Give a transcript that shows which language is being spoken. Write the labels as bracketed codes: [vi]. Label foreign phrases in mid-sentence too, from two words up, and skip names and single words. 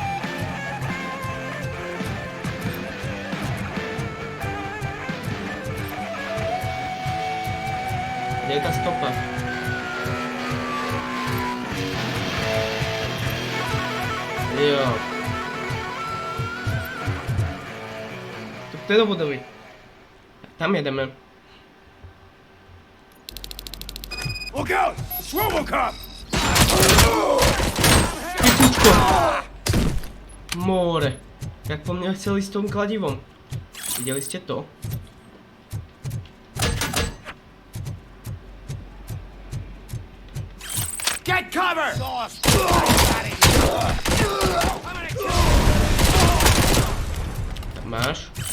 [sk] Kde je tá stopa? Jo. To je do budovy. [cs] Tam jedeme. [en] Look out! It's Robocop! [sk] Kytičko! More. Jak po mne chceli s tom kladivom. Videli ste to? [en] Get cover! [sk] Máš.